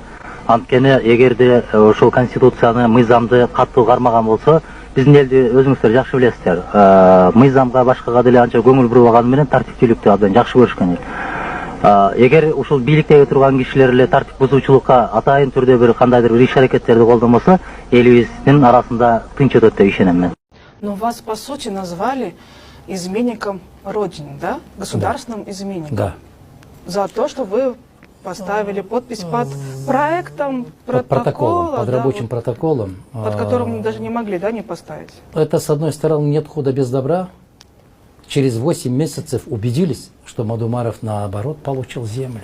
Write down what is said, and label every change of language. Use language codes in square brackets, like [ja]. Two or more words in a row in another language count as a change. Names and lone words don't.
[ky] Анткени эгерде ошол конституцияны, мыйзамды катуу кармаган болсо, биздин элди өзүңүздөр жакшы билесиздер. Мыйзамга башкага деле анча көңүл буруп алганы менен тартиптүүлүктү абдан жакшы көрүшкөн эл. Эгер ушул бийликтеги турган кишилер эле тартип бузуучулукка атайын түрдө бир кандайдыр бир иш-аракеттерди колдонбосо, элибиздин арасында тынч өтөт деп ишенем мен. [ru] Но вас, по сути, назвали изменником Родины, да? Государственным изменником. Да. За то, что вы поставили подпись под проектом протокола. Под рабочим протоколом. Под которым даже не могли, да, не поставить? Это, с одной стороны, нет худа без добра. Через 8 месяцев убедились, что Мадумаров, наоборот, получил землю.